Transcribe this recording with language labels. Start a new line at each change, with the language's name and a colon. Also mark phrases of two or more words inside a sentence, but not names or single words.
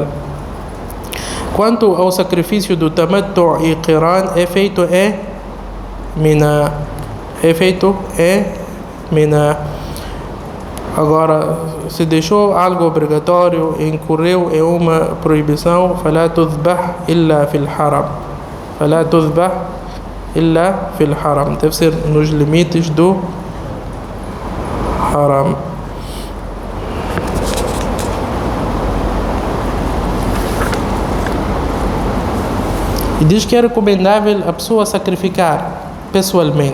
Portuguese: Quanto ao sacrifício do tamattu e qiran, é feito em Mina. Agora, se deixou algo obrigatório e incorreu em uma proibição,
Arabic: فلا تذبح إلا في الحرم. فلا تذبح إلا في الحرم.
Portuguese: Deve ser nos limites do haram. E diz que é recomendável a pessoa sacrificar pessoalmente.